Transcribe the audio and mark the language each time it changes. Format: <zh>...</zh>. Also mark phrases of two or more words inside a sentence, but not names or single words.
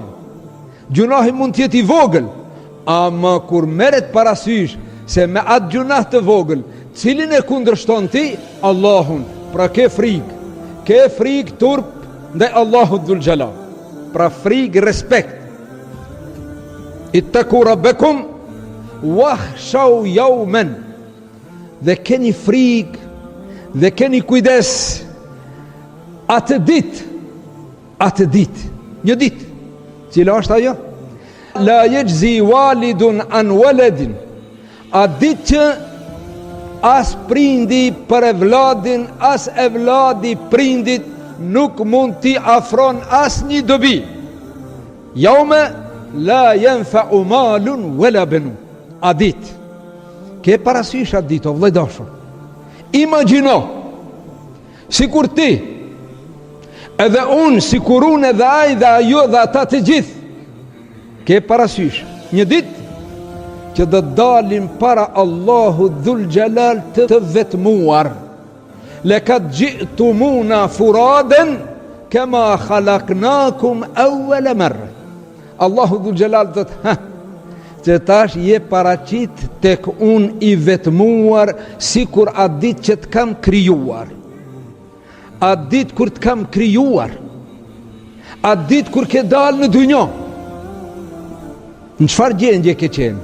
<sq>Gjunahi mund të jetë i vogël, ama kur merret parasysh se me atë gjunah të vogël, cilin e kundërshton ti? Allahun. Pra ke frikë turp ndaj Allahut</sq> <ar>ذو الجلال.</ar> <sq>Pra frikë respekt.</sq> <ar>اتقوا ربكم واخشوا يوما,</ar> <sq>dhe keni frikë dhe keni kujdes atë ditë, një ditë, cila është ajo?</sq> <ar>لا يجزي والد عن ولده,</ar> <sq>a ditë që as prindi për evladin, as evladi prindit nuk mund t'i afron as një dobi.</sq> <ar>يوم لا ينفع مال ولا بنون,</ar> <sq>a ditë. Ke parasysh atë ditë, o vëllai dashur. Imagjino, sikur ti, edhe unë, sikur unë, edhe ai, dhe ajo, dhe ata të gjithë, ke parasysh një ditë që do të dalim para Allahu</sq> <ar>ذو الجلال</ar> <sq>të vetmuar.</sq> <ar>لقد جئتمونا فرادى كما خلقناكم أول مرة.</ar> <sq>Allahu</sq> <ar>ذو الجلال</ar> <sq>do të që tash je paraqit tek unë i vetmuar, sikur atë ditë që të kam krijuar. Atë ditë kur të kam krijuar. Atë ditë kur ke dalë në dynjë. Në çfarë gjendje ke qenë?</sq>